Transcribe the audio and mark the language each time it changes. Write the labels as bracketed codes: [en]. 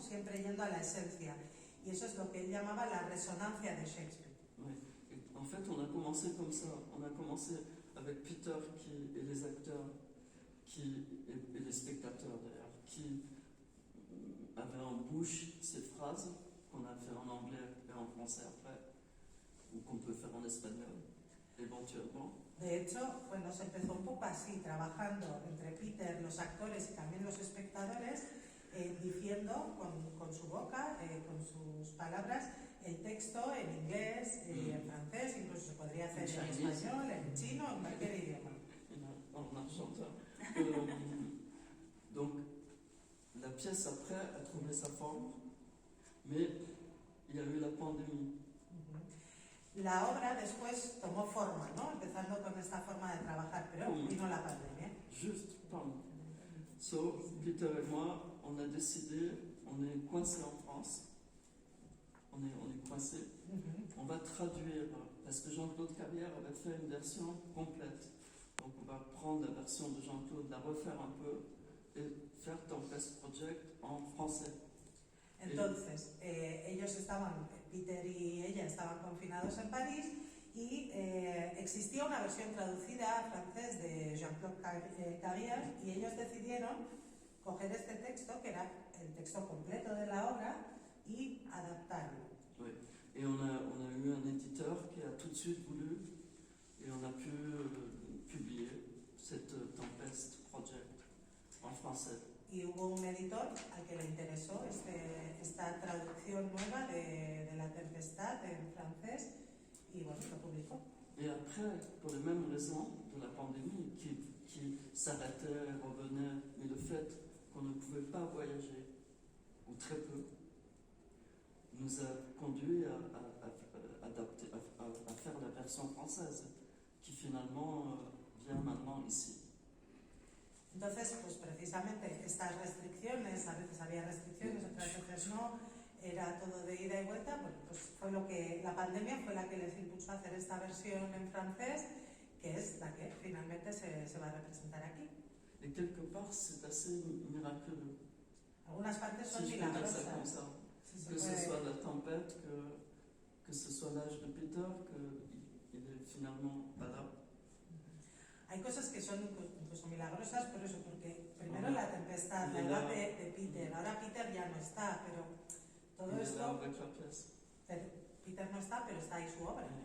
[es] Siempre yendo a la esencia. Y eso es lo que él llamaba la resonancia de Shakespeare. [fr] Oui. En fait, on a commencé comme ça. On a commencé avec Peter et les acteurs et les spectateurs d'ailleurs, qui avaient en bouche ces phrases qu'on a fait en anglais et en français après, ou qu'on peut faire en espagnol éventuellement. [es] De hecho, bueno, se empezó un poco así, trabajando entre Peter, los actores y también los espectadores, diciendo con su boca, con sus palabras, el texto en inglés, en francés, incluso se podría hacer en español, en chino, en cualquier idioma. [fr] En argentin. Donc, la pièce après a trouvé sa forme, mais il y a eu la pandémie. [es] La obra después tomó forma, ¿no? Empezando con esta forma de trabajar, pero vino la pandemia. [fr] Juste, pardon. So, Peter et moi, on a décidé, on est coincé en France, on est coincé, on va traduire, parce que Jean-Claude Carrière avait fait une version complète. Donc on va prendre la version de Jean-Claude, la refaire un peu et faire Tempest Project en français. [es] Entonces, ellos estaban, Peter y ella estaban confinados en París y existía una versión traducida a francés de Jean-Claude Carrière y ellos decidieron coger este texto, que era el texto completo de la obra, y adaptarlo. [fr] Oui. Et on a eu un éditeur qui a tout de suite voulu, et on a pu publier cette Tempest Project en français. [es] Y hubo un editor al que le interesó esta traducción nueva de La Tempestad en francés y bueno, lo publicó. [fr] Et après, pour les mêmes raisons de la pandémie qui s'arrêtait, revenait, mais le fait qu'on ne pouvait pas voyager, ou très peu, nous a conduit à adapter, à faire la version française, qui finalement vient maintenant ici. [es] Entonces, pues precisamente estas restricciones, a veces había restricciones, otras veces no, era todo de ida y vuelta, bueno, pues fue lo que, la pandemia fue la que les impulsó a hacer esta versión en francés, que es la que finalmente se va a representar aquí. [fr] Et quelque part, c'est assez miraculeux. [es] Algunas partes son [fr] Si je peux dire [es] milagrosas. [fr] ça comme ça. Que ce soit la tempête, que ce soit l'âge de Peter, qu'il est finalement pas là. [es] Hay cosas que son incluso milagrosas por eso, porque primero la tempestad, la edad de Peter, ahora Peter ya no está, pero todo esto... [fr] Avec la pièce. [es] Peter no está, pero está ahí su obra.